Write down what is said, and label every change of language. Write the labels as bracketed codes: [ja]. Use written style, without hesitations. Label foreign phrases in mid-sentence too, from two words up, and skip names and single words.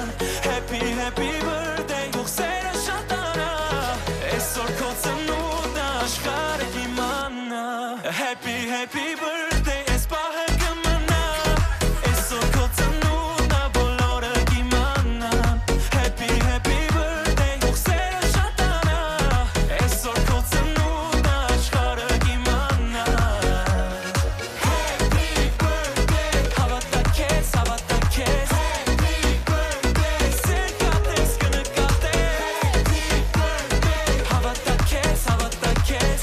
[en] Happy, happy birthday, [hy] հոգսերը շատանա, այսօր քո ծնունդն ա, աշխարհը կիմանա. [en] Happy, happy birthday, [hy] es պահը կմնա, այսօր քո ծնունդն ա, բոլորը կիմանան. [en] Happy, happy birthday, [hy] հոգսերը շատանա, այսօր քո ծնունդն ա, աշխարհը կիմանա. [en] Happy birthday, [hy] հավատա քեզ, հավատա քեզ. [en] Happy birthday, [hy] սեր կատես, կնկատես. [en] Happy birthday, [hy] հավատա քեզ, հավատա քեզ.